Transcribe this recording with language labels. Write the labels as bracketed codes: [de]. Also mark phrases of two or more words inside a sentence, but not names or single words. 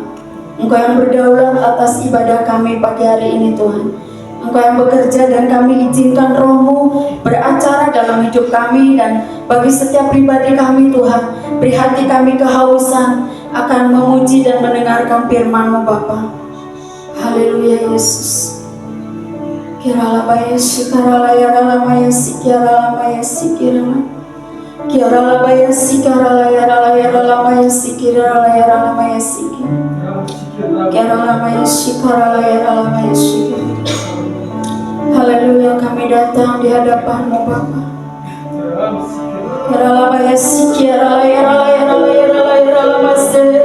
[id] Engkau yang berdaulat atas ibadah kami pagi hari ini Tuhan. Engkau yang bekerja dan kami izinkan Roh-Mu beracara dalam hidup kami dan bagi setiap pribadi kami Tuhan. Beri hati kami kehausan akan memuji dan mendengarkan firman-Mu Bapa. Haleluya Yesus. Kirala bayasi karala yarala mayasi kirala mayasi kirala. Kirala bayasi karala yarala yarala mayasi kirala yarala mayasi kirala mayasi karala yarala mayasi. Haleluya, kami datang di hadapan-Mu Bapa. Kirala bayasi kirala yarala yarala yarala yarala mayasi.